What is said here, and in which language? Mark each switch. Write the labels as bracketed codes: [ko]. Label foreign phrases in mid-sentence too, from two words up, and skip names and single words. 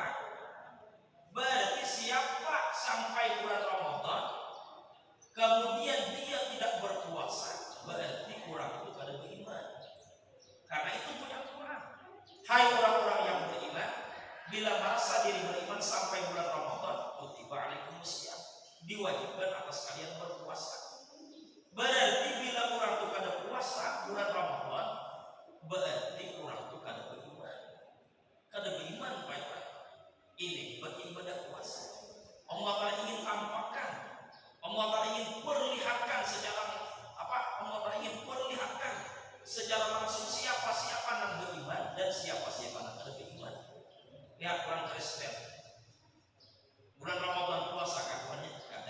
[id] Berarti siapa sampai bulan Ramadan kemudian dia tidak berpuasa, berarti orang itu kada beriman. Karena itu punya Quran. Hai orang-orang yang beriman, bila merasa diri beriman sampai bulan Ramadan, [ar] كتب عليكم الصيام, [id] diwajibkan atas kalian berpuasa. Berarti bila orang itu kada puasa bulan Ramadan, berarti orang itu kada beriman. Kada beriman baik-baik. Ini beribadah puasa. Allah Ta'ala ingin tampakkan, Allah Ta'ala ingin perlihatkan secara Allah Ta'ala ingin perlihatkan secara langsung siapa yang beriman dan siapa yang tidak beriman. Lihat orang Kristen, bulan Ramadan puasa kawannya kada.